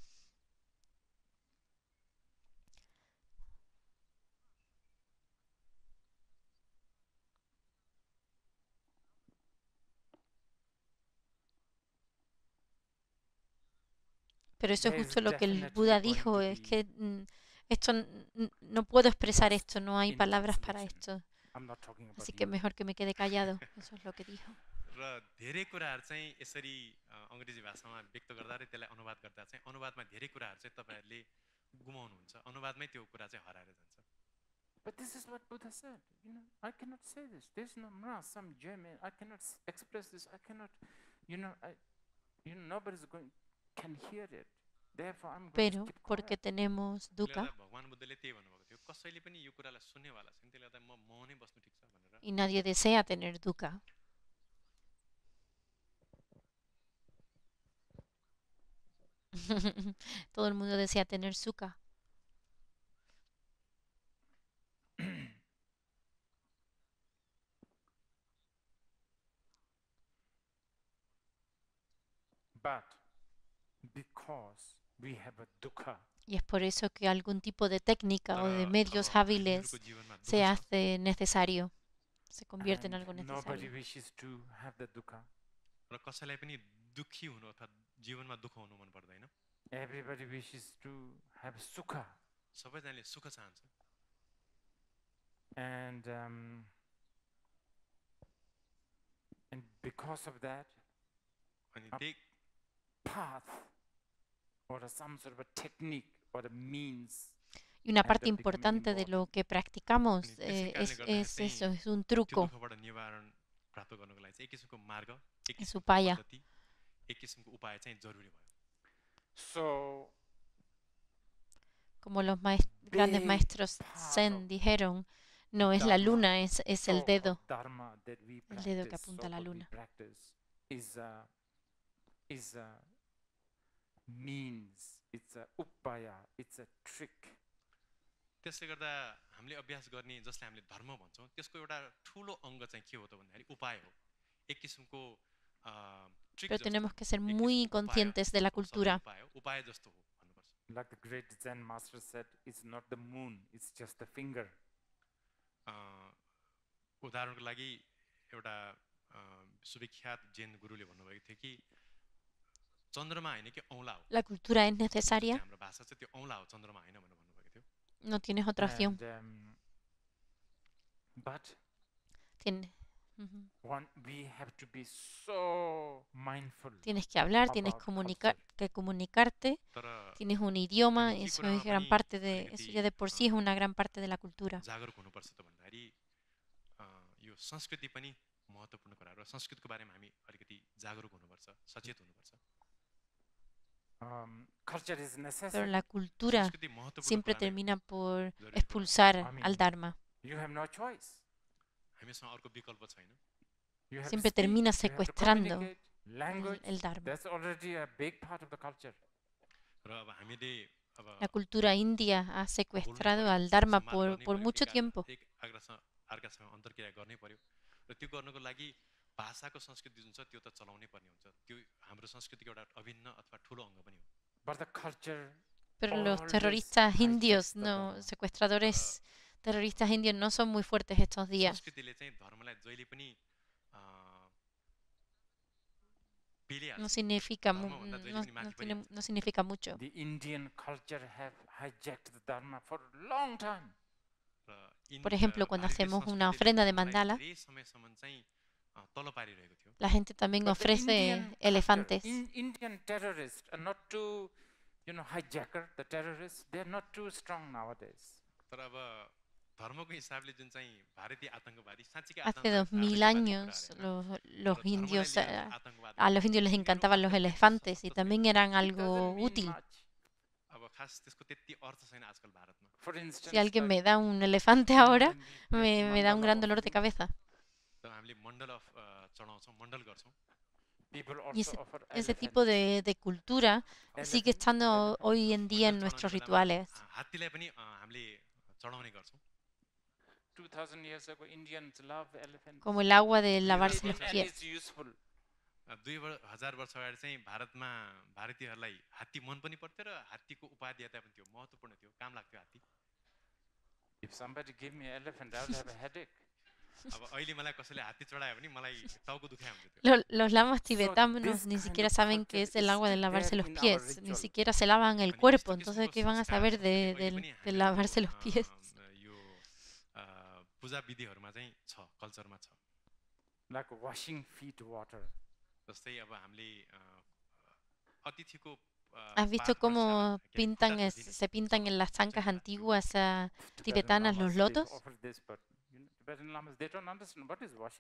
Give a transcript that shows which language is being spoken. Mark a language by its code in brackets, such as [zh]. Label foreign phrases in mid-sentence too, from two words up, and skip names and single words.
[es] Pero eso es justo lo que el Buda dijo, es que esto no puedo expresar esto, no hay palabras para esto. Así que mejor que me quede callado. Eso es lo que dijo. [ne] र धेरै कुराहरु चाहिँ यसरी अंग्रेजी भाषामा व्यक्त गर्दा र त्यसलाई अनुवाद गर्दा चाहिँ अनुवादमा धेरै कुराहरु चाहिँ तपाईहरुले गुमाउनुहुन्छ। अनुवादमै त्यो कुरा चाहिँ हराएर जान्छ। [en] But this is what Buddha said. I cannot say this. There's some German. I cannot express this. I cannot. Nobody's can hear it. Therefore, I'm going [es] Pero [en] to keep [es] porque [en] quiet. [es] tenemos dukkha [ne] भगवान बुद्धले त्यही भन्नुभएको थियो, कसैले पनि यो कुरालाई सुन्नेवाला छैन, त्यसले गर्दा म मौनै बस्नु ठिक छ भनेर। [es] y nadie desea tener dukkha. Todo el mundo desea tener sukha. [en] But because we have a dukkha, [es] Y es por eso que algún tipo de técnica o de [ne] तर [es] medios [ne] अब [es] hábiles [ne] हामीहरूको जीवनमा दुःख [es] se [ne] छ। [es] hace necesario, se convierte en [en] and [es] algo [en] nobody [es] necesario. [en] wishes to have the dukkha. [ne] र कसैलाई पनि दुःखी हुनु अथवा जीवनमा दुःख हुनु मन पर्दैन। [en] Everybody wishes to have sukha. [ne] सबैजनाले सुख चाहन्छ। [en] And because of that, [ne] अनि अब त्यही [en] path or some sort of a technique or a means [es] Y una [en] at [es] parte [en] the beginning [es] importante de lo [en] involved. [es] que practicamos [ne] अनि त्यसै कारणले [es] es [ne] गर्दाखेरि [es] eso, [ne] चाहिँ [es] es un [ne] त्यो [es] truco, [ne] दुःखबाट निवारण प्राप्त गर्नको लागि चाहिँ एक किसिमको मार्ग, एक [es] es [ne] किसिमको [es] upaya. [ne] पद्धति, एक किसिमको उपाय चाहिँ जरुरी भयो। [en] So [es] Como los grandes [en] big [es] maestros [en] part [es] Zen [en] of [es] dijeron, no es la [en] Dharma, [es] luna, es el [en] so of [es] dedo. [en] dharma that we [es] El dedo que [en] practice, [es] apunta a la [en] so-called we [es] luna. [en] practice is a means, it's a upaya, it's a trick. [ne] त्यसले गर्दा हामीले अभ्यास गर्ने जसलाई हामीले धर्म भन्छौँ त्यसको एउटा ठुलो अङ्ग चाहिँ के हो त भन्दाखेरि उपाय हो। एक किसिमको ट्रिक [es] Pero [ne] जस्तो [es] tenemos que ser [ne] एक [es] muy [ne] किसिमको उपाय हो। [es] conscientes de la [ne] सधैँ [es] cultura. [ne] उपाय जस्तो हो भन्नुपर्छ। [en] Like the great Zen master said, it's not the moon, it's just the finger. [ne] उदाहरणको लागि एउटा सुविख्यात जैन गुरुले भन्नुभएको थियो कि चन्द्रमा हैन कि औँला हो। [es] La cultura es [ne] जुन चाहिँ [es] necesaria, [ne] हाम्रो भाषा चाहिँ त्यो औँला हो, चन्द्रमा हैन भनेर भन्नुभएको थियो। [es] no tienes otra opción. [en] And, but [es] Tienes, ujú. [en] we have to be so mindful. [es] Tienes que hablar, tienes [en] about [es] que comunicarte, [ne] तर [es] tienes un idioma, [ne] हामी के [es] eso [ne] कुरामा [es] es gran [ne] पनि [es] parte de, eso [ne] अलिकति [es] ya de por sí es una gran parte de la cultura. [ne] जागरुक हुनुपर्छ त भन्दाखेरि यो संस्कृति पनि महत्त्वपूर्ण कुरा र संस्कृतिको बारेमा हामी अलिकति जागरुक हुनुपर्छ, सचेत हुनुपर्छ। [en] Culture is [es] Pero [en] necessary. [es] la cultura [ne] संस्कृति महत्त्वपूर्ण [es] siempre [ne] कुरा नै हो। [es] termina por [ne] जरुरी कुरा। [es] expulsar Amén. al Dharma. [en] You have no choice. [ne] हामीसँग अर्को विकल्प छैन। [en] You have to [es] Siempre [en] speak, [es] termina [en] you have to [es] secuestrando [en] communicate, language. [es] el Dharma. [en] That's already a big part of the culture. [ne] र अब हामीले अब [es] La cultura india ha [ne] बोल्नै [es] secuestrado [ne] पर्यो, [es] al Dharma [ne] सम्वाद गर्नै [es] por [ne] पर्यो, [es] mucho tiempo. [ne] एक अर्कासँग अन्तर्क्रिया गर्नै पर्यो र त्यो गर्नको लागि भाषाको संस्कृति जुन छ त्यो त चलाउनै पर्ने हुन्छ। त्यो हाम्रो संस्कृतिको एउटा अभिन्न अथवा ठुलो अङ्ग पनि हो। [en] But the culture [es] Pero los [en] always [es] terroristas [en] hijacks [es] indios, [en] the [es] no, [en] Dharma. [es] secuestradores terroristas indios no son muy fuertes estos días. [ne] संस्कृतिले चाहिँ धर्मलाई जहिले पनि पेलिहाल्छ। [es] No significa, [ne] धर्मभन्दा जहिले पनि माथि पनि [es] no significa mucho. [en] The Indian culture have hijacked the Dharma for a long time. [es] Por ejemplo, cuando hacemos una ofrenda de mandala, [ne] धेरै समयसम्म चाहिँ तल पारिरहेको थियो। [es] la gente también [en] But the [es] ofrece [en] Indian [es] elefantes. [en] culture, Indian terrorists are not too, hijacker, the terrorists, they're not too strong nowadays. [ne] तर अब धर्मको हिसाबले जुन चाहिँ भारतीय आतंकवादी साँच्चीकै [es] Hace [ne] आतंकवादी [es] 2000 años los [ne] तर [es] indios, [ne] धर्मलाई लिएर आतंकवाद [es] a los indios les encantaban los elefantes y también eran algo [en] Doesn't mean [es] útil. [en] much. [ne] अब खास त्यसको त्यति अर्थ छैन आजकल भारतमा। [en] For instance, [es] Si alguien [en] like, [es] me da un elefante ahora, [en] when we [es] me da un [en] mandala [es] gran dolor de [en] offering, [es] cabeza. [ne] त हामीले मण्डल चढाउँछौँ, मण्डल गर्छौँ। [en] people [es] Y [en] also offer [es] ese tipo de cultura sigue estando hoy en día en nuestros rituales. [ne] हात्तीलाई पनि हामीले चढाउने गर्छौँ। [en] 2000 years ago, Indians love elephants. [es] Como el agua de [en] They [es] lavarse los [en] think it [es] pies. [en] is useful. [ne] 2000 वर्ष अगाडि चाहिँ भारतमा भारतीयहरूलाई हात्ती मन पनि पर्थ्यो र हात्तीको उपादेयता पनि थियो, महत्त्वपूर्ण थियो, काम लाग्थ्यो हात्ती। [en] If somebody give me an elephant, I would have a headache. [ne] अब अहिले मलाई कसैले हात्ती चढायो भने मलाई टाउको दुखाइ हुन्थ्यो त्यो। [es] Los lamas tibetanos [en] this [es] ni [en] kind [es] siquiera [en] of [es] saben qué [en] culture [es] es el [en] is [es] agua de [en] still [es] lavarse [en] there [es] los [en] in our [es] pies, ni [en] ritual. [es] siquiera se lavan el [ne] अनि [es] cuerpo, [ne] यस्तो [es] entonces [ne] किसिमको [es] ¿qué van a [ne] संस्कार [es] saber [ne] संस्कृति अहिले [es] de [ne] पनि [es] de [ne] हामीहरूको, [es] lavarse los pies? [ne] यो पूजा विधिहरूमा चाहिँ छ, कल्चरमा छ। [en] Like washing feet water. [ne] जस्तै अब हामीले अतिथिको [es] ¿Has visto [ne] पाठ [es] cómo [ne] गर्छ, के अरे [es] pintan, [ne] खुट्टा धुँदिने [es] se pintan en las zancas antiguas [en] Tibetan [es] tibetanas los [en] lamas, they [es] lotos? [en] offer this, but Tibetan lamas, they don't understand what is washing